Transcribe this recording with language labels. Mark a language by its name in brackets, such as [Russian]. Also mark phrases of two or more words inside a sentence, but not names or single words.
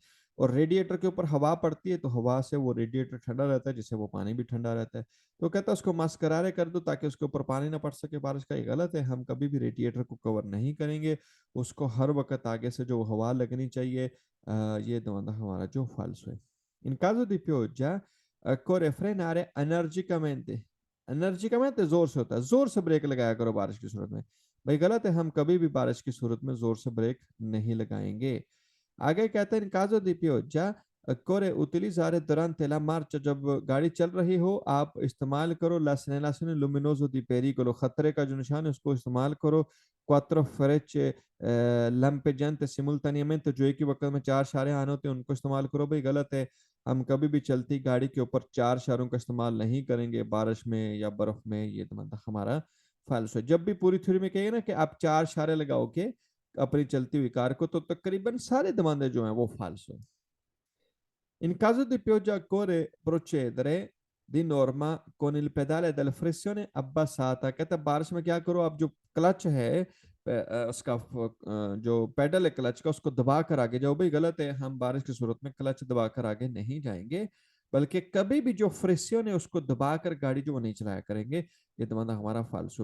[Hindi] और रेडिएटर के ऊपर हवा पड़ती है, तो हवा से वो रेडिएटर ठंडा रहता है, जिससे वो पानी भी ठंडा रहता है। तो कहता है उसको मस्करारे कर दो ताकि उसके ऊपर पानी ना पड़ सके बारिश का। ये गलत है, हम कभी भी रेडिएटर को कवर नहीं करेंगे, उसको हर वक्त आगे से जो हवा लगनी चाहिए। ये दोनों हमारा जो फाल्सो है। [Italian] In caso di pioggia, occorre frenare energicamente। [Hindi] एनर्जिकमेंट जोर से होता है, जोर से ब्रेक लगाया करो बारिश की सूरत में। भाई गलत है, हम कभी भी बारिश की सूरत में जोर से ब्रेक नहीं लगाएंगे। आगे कहते हैं, [Italian] in caso di pioggia occorre utilizzare durante la marcia, [Hindi] जब गाड़ी चल रही हो आप इस्तेमाल करो [Italian] la segnalazione luminoso di pericolo, [Hindi] खतरे का जो निशान है उसको इस्तेमाल करो। [Italian] quattro frecce lampeggiante simultaneamente, [Hindi] जो एक ही वक्त में चार इशारे आने होते हैं उनको इस्तेमाल करो। भाई गलत है, हम कभी भी चलती गाड़ी के ऊपर चार इशारों का इस्तेमाल नहीं करेंगे बारिश में या बर्फ में, ये तो मतलब हमारा फाल्सो है। जब भी पूरी थ्योरी में कहिए ना कि आप चार इशारे लगाओगे अपनी चलती हुई कार को, तो तकरीबन सारे दमादे जो हैं वो फाल्सो है। [Italian] In caso di pioggia occorre procedere di norma con il pedale della flessione abbassata, [Hindi] कहता है बारिश में क्या करो, आप जो क्लच है उसका जो पेडल है क्लच का, उसको दबा कर आगे जाओ। भाई गलत है, हम बारिश की सूरत में क्लच दबा कर आगे नहीं जाएंगे, बल्कि कभी भी जो फ्रिक्शन है उसको दबा कर गाड़ी जो वो नहीं चलाया करेंगे। ये दिमाग हमारा फालसू।